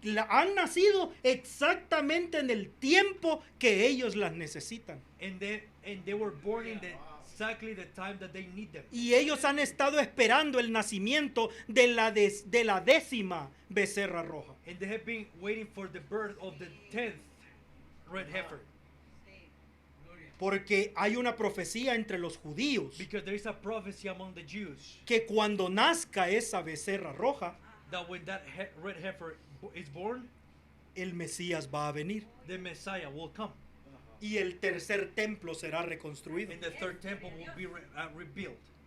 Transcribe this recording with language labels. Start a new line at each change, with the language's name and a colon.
Spanish: Han nacido exactamente en el tiempo que ellos las necesitan.
English: And they were born in exactly the time that they need them.
Spanish: Y ellos han estado esperando el nacimiento de la 10ª becerra roja.
English: And they have been waiting for the birth of the 10th red heifer.
Spanish: Porque hay una profecía entre los judíos
English: Because there is a prophecy among the Jews
Spanish: que cuando nazca esa becerra roja,
English: that when that red heifer is born,
Spanish: el Mesías va a venir
English: the Messiah will come.
Spanish: y el tercer templo será reconstruido.
English: And the third temple will be rebuilt.